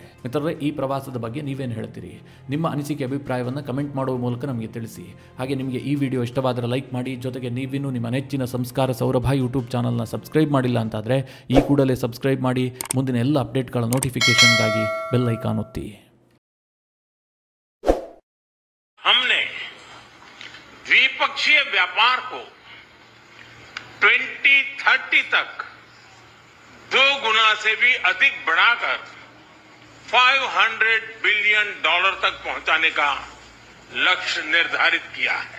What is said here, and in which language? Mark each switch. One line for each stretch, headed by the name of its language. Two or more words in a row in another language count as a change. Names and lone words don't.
Kannada: ಮಿತ್ರರೇ, ಈ ಪ್ರವಾಸದ ಬಗ್ಗೆ ನೀವೇನು ಹೇಳ್ತೀರಿ? ನಿಮ್ಮ ಅನಿಸಿಕೆ, ಅಭಿಪ್ರಾಯವನ್ನು ಕಮೆಂಟ್ ಮಾಡುವ ಮೂಲಕ ನಮಗೆ ತಿಳಿಸಿ. ಹಾಗೆ ನಿಮಗೆ ಈ ವಿಡಿಯೋ ಇಷ್ಟವಾದರೆ ಲೈಕ್ ಮಾಡಿ. ಜೊತೆಗೆ ನೀವಿನ್ನೂ ನಿಮ್ಮ ನೆಚ್ಚಿನ ಸಂಸ್ಕಾರ ಸೌರಭ ಯೂಟ್ಯೂಬ್ ಚಾನಲ್ನ ಸಬ್ಸ್ಕ್ರೈಬ್ ಮಾಡಿಲ್ಲ ಅಂತಾದರೆ ಈ ಕೂಡಲೇ ಸಬ್ಸ್ಕ್ರೈಬ್ ಮಾಡಿ. ಮುಂದಿನ ಎಲ್ಲ ಅಪ್ಡೇಟ್ಗಳ ನೋಟಿಫಿಕೇಶನ್ಗಾಗಿ ಬೆಲ್ ಐಕಾನ್ ಒತ್ತಿ.
Hindi: हमने द्विपक्षीय व्यापार को 2030 तक 2 गुना से भी अधिक बढ़ाकर $500 बिलियन तक पहुंचाने का लक्ष्य निर्धारित किया है.